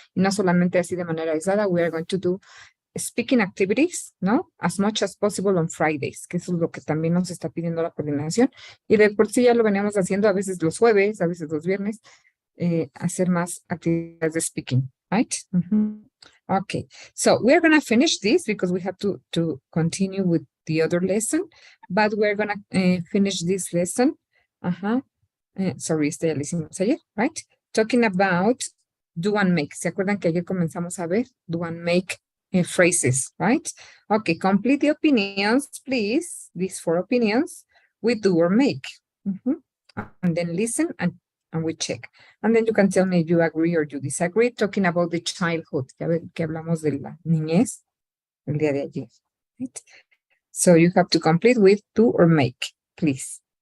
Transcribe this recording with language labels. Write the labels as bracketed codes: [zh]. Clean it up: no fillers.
[es] Y no solamente así de manera aislada, [en] we are going to do speaking activities, [es] ¿no? [en] As much as possible on Fridays, [es] que eso es lo que también nos está pidiendo la coordinación. Y de por sí ya lo veníamos haciendo a veces los jueves, a veces los viernes, hacer más actividades de speaking, right? [en] Okay, so we're going to finish this because we have to continue with the other lesson, but we're going to finish this lesson. Sorry, [es] ya lo hicimos ayer, [en] right? Talking about do and make. [es] ¿Se acuerdan que ayer comenzamos a ver [en] do and make phrases, right? Okay, complete the opinions, please. These 4 opinions with do or make. And then listen and we check. And then you can tell me if you agree or you disagree, talking about the childhood. [es] Ya ven que hablamos de la niñez el día de ayer. [en] Right? So you have to complete with do or make, please.